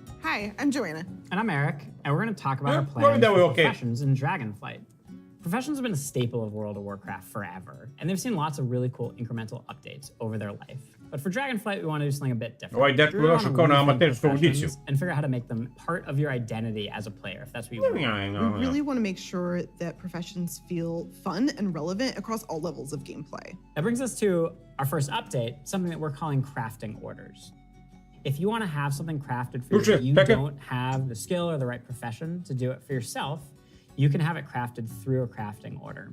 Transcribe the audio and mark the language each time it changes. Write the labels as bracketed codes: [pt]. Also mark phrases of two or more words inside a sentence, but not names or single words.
[en] Hi, I'm Joanna. And I'm Eric, and we're going to talk about our well, plans that way, for okay. professions in Dragonflight. Professions have been a staple of World of Warcraft forever, and they've seen lots of really cool incremental updates over their life. But for Dragonflight, we want to do something a bit different. [sr] Ovaj dečko je došao kao na amatersku audiciju. [en] And figure out how to make them part of your identity as a player, if that's what you want. We really want to make sure that professions feel fun and relevant across all levels of gameplay. That brings us to our first update, something that we're calling crafting orders. If you want to have something crafted for you, but you don't have the skill or the right profession to do it for yourself, you can have it crafted through a crafting order.